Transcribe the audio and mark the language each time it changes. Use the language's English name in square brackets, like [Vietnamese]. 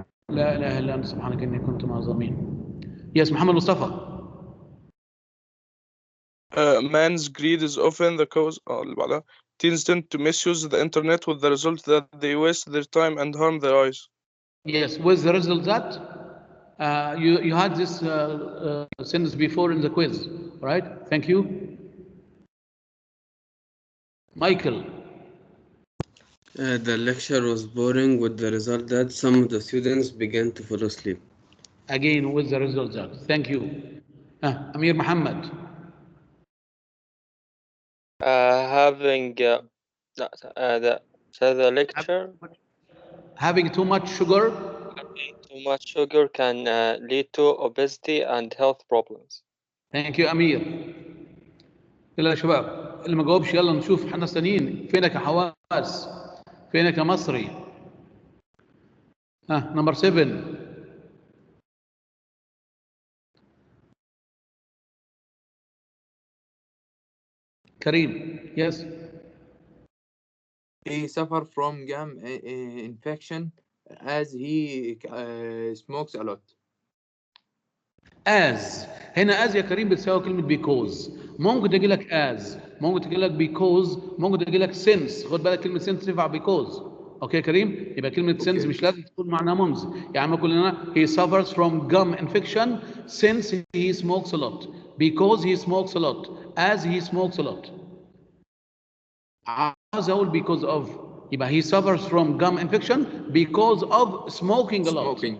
[Arabic] لا إله إلا أنت سبحانك إني كنت من الظالمين. Yes, محمد مصطفى. [English] Man's greed is often the cause. [Arabic] اللي بعدها. [English] Teens tend to misuse the internet with the result that they waste their time and harm their eyes. Yes, with the result that you had this sentence before in the quiz, right? Thank you. Michael. The lecture was boring with the result that some of the students began to fall asleep. Again, with the result that. Thank you. Amir Muhammad. Having the lecture. Having too much sugar. Too much sugar can lead to obesity and health problems. Thank you, Amir. [Arabic] يلا يا شباب اللي ما جاوبش يلا نشوف ناس تانيين. فينك يا حواس؟ فينك يا مصري؟ نمبر 7. كريم. Yes. [English] He suffered from gum infection as he smokes a lot. [Arabic] As هنا as يا كريم بتساوي كلمة because. ممكن تجي لك as، ممكن تجي لك because، ممكن تجي لك since. خد بالك كلمة since تنفع because. اوكي كريم؟ يبقى كلمة since مش لازم تكون معناها منذ. يعني ما كلنا [English] he suffers from gum infection since he smokes a lot. Because he smokes a lot. As he smokes a lot. [Arabic] عاوز أقول [English] because of. يبقى he suffers from gum infection because of smoking a lot.